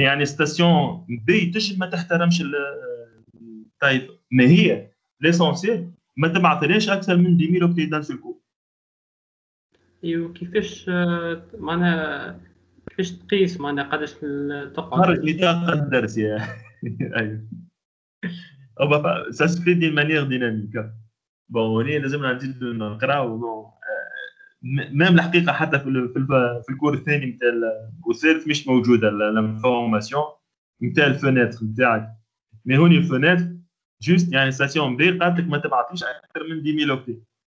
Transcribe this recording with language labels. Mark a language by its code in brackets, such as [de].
[ar] يعني ستاسيون بي تجد ما تحترمش التايب، ما هي ليسونسيال ما تبعثليش اكثر من 10 000 اوكتي دان سول. وكيفاش معناها كيفاش تقيس معناها قداش تقعد؟ خرج نطاق الدرس يا ايوه. [fr] Ça se fait d'une manière dynamique. [ar] بون هنا لازمنا نزيد نقراو. بون ميم الحقيقه حتى في الكور الثاني نتاع الثالث مش موجوده الانفورماسيون نتاع الفناتر نتاعك. مي هوني الفناتر جوست يعني ستاسيون بي قالت لك ما تبعثليش اكثر من 10 000 اوكتي.